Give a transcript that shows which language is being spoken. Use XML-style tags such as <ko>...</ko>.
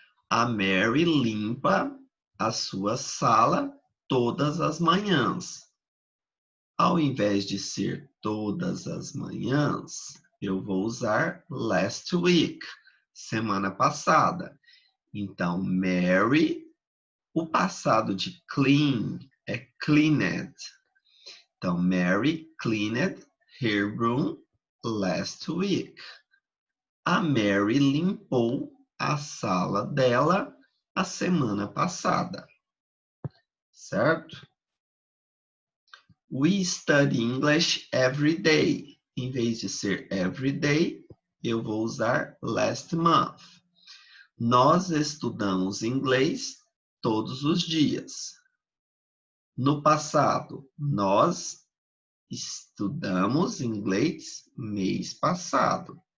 <pt>A Mary limpa a sua sala todas as manhãs. Ao invés de ser todas as manhãs, eu vou usar</pt> <en>last week,</en> <pt>semana passada. Então, Mary, o passado de clean é cleaned.</pt> <en>Então, Mary cleaned her room last week.</en> <pt>A Mary limpou a sala dela a semana passada. Certo?</pt> <en>We study English every day.</en> <pt>Em vez de ser</pt> <en>every day,</en> <pt>eu vou usar</pt> <en>last month.</en> <pt>Nós estudamos inglês todos os dias. No passado, nós estudamos inglês mês passado.</pt>